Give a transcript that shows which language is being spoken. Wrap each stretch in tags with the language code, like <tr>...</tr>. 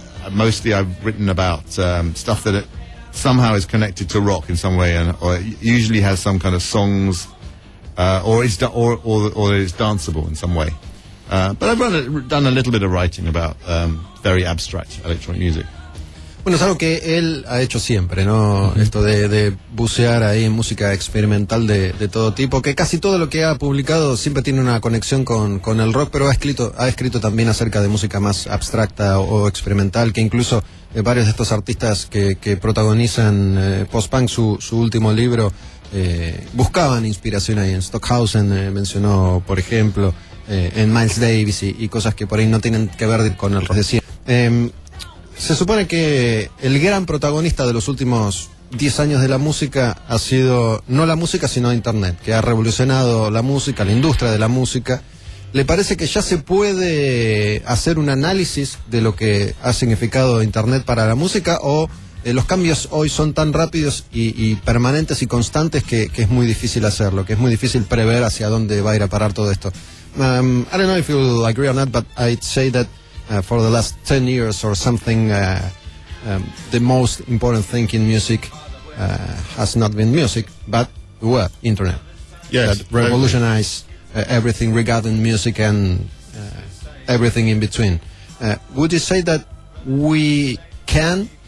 <en>Mostly I've written about stuff that somehow is connected to rock in some way, and or usually has some kind of songs or is danceable in some way. But I've done a little bit of writing about very abstract electronic music.</en> <es>Bueno, es algo que él ha hecho siempre, ¿no? Uh-huh. Esto de bucear ahí en música experimental de todo tipo, que casi todo lo que ha publicado siempre tiene una conexión con el rock, pero ha escrito también acerca de música más abstracta o experimental, que incluso varios de estos artistas que protagonizan post-punk, su último libro, buscaban inspiración ahí en Stockhausen, mencionó, por ejemplo, en Miles Davis y cosas que por ahí no tienen que ver con el rock. Se supone que el gran protagonista de los últimos 10 años de la música ha sido, no la música, sino Internet, que ha revolucionado la música, la industria de la música. ¿Le parece que ya se puede hacer un análisis de lo que ha significado Internet para la música, o los cambios hoy son tan rápidos y permanentes y constantes que es muy difícil hacerlo, que es muy difícil prever hacia dónde va a ir a parar todo esto?</es> <en>I don't know if you agree or not, but I'd say that for the last 10 years or something, the most important thing in music has not been music, but the web, internet. Yes. That revolutionized everything regarding music and everything in between. Would you say that we can</en>